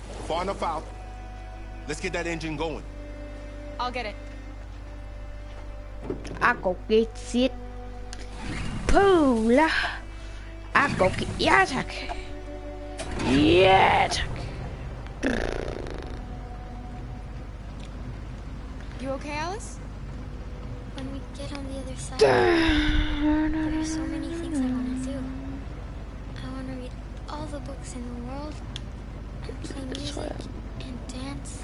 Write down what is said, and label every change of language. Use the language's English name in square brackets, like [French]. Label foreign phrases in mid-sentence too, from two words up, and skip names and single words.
[English] far enough out. Let's get that engine going. I'll get it. I go get it. Pula. I go get... [Danish] Ja, tak. Ja, tak. [English] You okay, Alice? When we get on the other side, there are so many things I want to do. I want to read all the books in the world, and play music, and dance.